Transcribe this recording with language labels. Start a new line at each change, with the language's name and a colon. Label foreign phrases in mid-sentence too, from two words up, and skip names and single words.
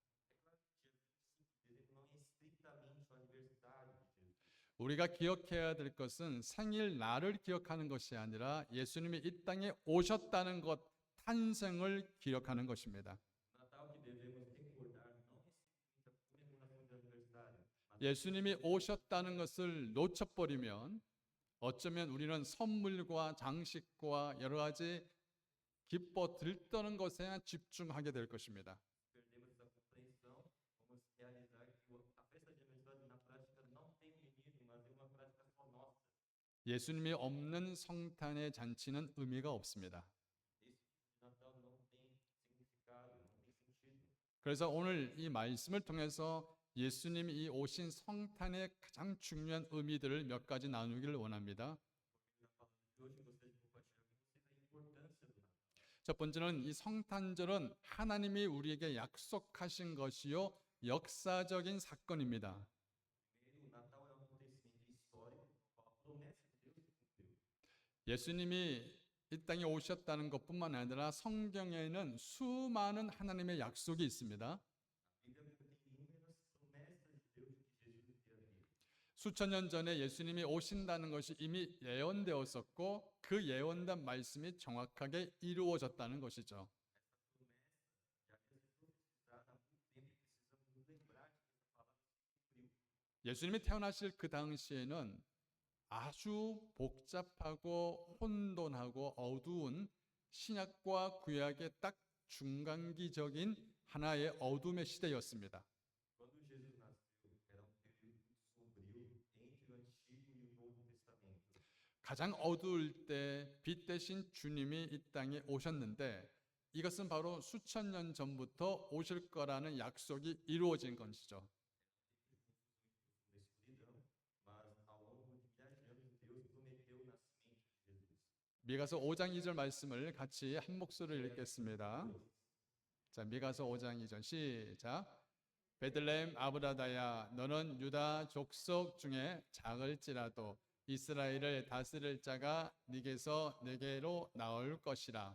Portuguese: É claro que dia 25 de dezembro não é estritamente o aniversário de Jesus.
Korean: 우리가 기억해야 될 것은 생일날을 기억하는 것이 아니라 예수님이 이 땅에 오셨다는 것, 탄생을 기억하는 것입니다.
Portuguese: O Natal que devemos recordar não é simplesmente a comemoração de aniversário, mas
Korean: 예수님이 오셨다는 것을 놓쳐버리면 어쩌면 우리는 선물과 장식과 여러 가지 기뻐 들떠는 것에 집중하게 될 것입니다.
Portuguese: perdemos essa compreensão, vamos realizar que a festa de aniversário na prática não tem um menino, mas é uma prática só nossa.
Korean: 예수님이 없는 성탄의 잔치는 의미가 없습니다.
Portuguese: Esse Natal não tem significado, não tem sentido.
Korean: 그래서 오늘 이 말씀을 통해서 예수님이 이 오신 성탄의 가장 중요한 의미들을 몇 가지 나누기를 원합니다.
Portuguese: Hoje eu gostaria de compartilhar com vocês a importância do Natal.
Korean: 첫 번째는 이 성탄절은 하나님이 우리에게 약속하신 것이요 역사적인 사건입니다.
Portuguese: Primeiro, o Natal é um acontecimento histórico no qual a promessa de Deus se cumpriu.
Korean: 예수님이 이 땅에 오셨다는 것뿐만 아니라 성경에는 수많은 하나님의 약속이 있습니다.
Portuguese: A Bíblia contém inúmeras promessas de Deus de que Jesus iria vir.
Korean: 수천 년 전에 예수님이 오신다는 것이 이미 예언되었었고 그 예언된 말씀이 정확하게 이루어졌다는 것이죠.
Portuguese: Essa promessa já havia sido profetizada há muito tempo e precisamos nos lembrar de que essa palavra se cumpriu.
Korean: 예수님이 태어나실 그 당시에는 아주 복잡하고 혼돈하고 어두운 신약과 구약의 딱 중간기적인 하나의 어둠의 시대였습니다.
Portuguese: Quando Jesus nasceu, era um período muito sombrio entre o Antigo e o Novo Testamento.
Korean: 가장 어두울 때 빛 대신 주님이 이 땅에 오셨는데 이것은 바로 수천 년 전부터 오실 거라는 약속이 이루어진 것이죠.
Portuguese: Na escuridão, mas ao longo de milhares de anos, Deus prometeu o nascimento de Jesus.
Korean: 미가서 5장 2절 말씀을 같이 한 목소리로 읽겠습니다. 자, 미가서 5장 2절 시작. 베들레헴 아브라다야 너는 유다 족속 중에 작을지라도 이스라엘을 다스릴 자가 네게서 내게로 나올 것이라.